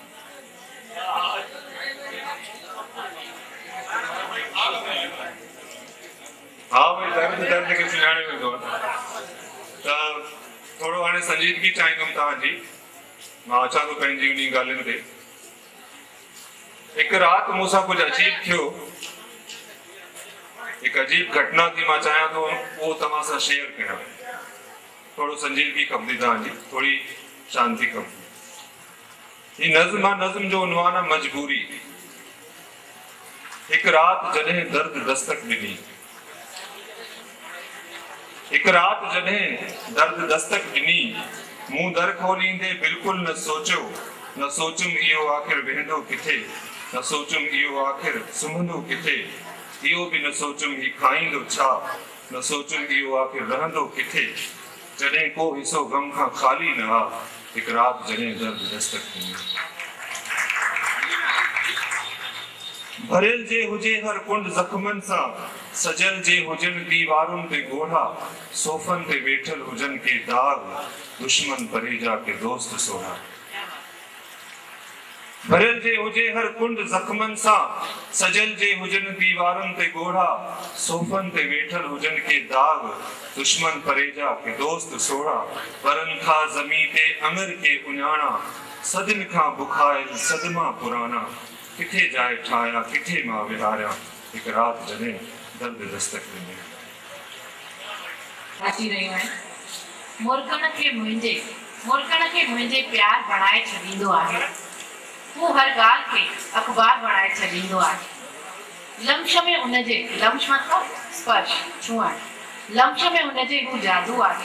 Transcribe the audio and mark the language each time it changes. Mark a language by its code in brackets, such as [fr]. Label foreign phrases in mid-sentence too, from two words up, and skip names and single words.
[sd] हाँ भाई दर्द खे सुञाणे वेंदो आहे त थोरो हाणे संजीदगी चाहींदुमि तव्हांजी। मां अचां थो पंहिंजी उन ॻाल्हियुनि ते। एक रात मूंसां कुछ अजीब थियो एक अजीब घटना थी मां चाहियां थो वो तव्हां सां शेयर कयां। थोरो संजीदगी खपंदी तव्हांजी थोड़ी शांति खपंदी। ही नज़्म जो उन्वान आहे मजबूरी। एक रात जॾहिं दर्द दस्तक ॾिनी एक रात जॾहिं दर्द दस्तक ॾिनी मूं दर खोलींदे बिल्कुल न सोचुम इहो आखिर वेंदो किथे न सोचुम इहो आखिर सुम्हंदो किथे इहो भी न सोचुम ही खाईंदो छा न सोचुम इहो आखिर रहंदो किथे जॾहिं को हिस्सो गम खां खाली न आ एक रात जॾहिं दर्द दस्तक ॾिनी। भरियल जे हुजे हर कुंड जख्मन सां सजल जे हुजन दीवारुनि ते गोढ़ा सोफन ते वेठल हुजन के दाग दुश्मन परेजा के दोस्त सोढ़ा। भरियल जे हुजे हर कुंड जख्मन सां सजल जे हुजन दीवारुनि ते गोढ़ा सोफन ते वेठल हुजन के दाग दुश्मन परेजा के दोस्त सोढ़ा। वरन खां ज़मीं ते अमर के उञाणा सदिन खां बुखायल सदमा पुराना किथे जाए ठाया किथे मां विहारिया एक रात जॾहिं दर्द दस्तक ॾिनी। अची रहियूं आहिनि। मुर्कण खे मुंहिंजे प्यार बणाए छॾींदो आहे। हू हर ॻाल्हि खे अख़बार बणाए छॾींदो आहे। लम्श में उनजे लम्श मतिलबु स्पर्श छुअण लम्श में उनजे हू जादू आहे।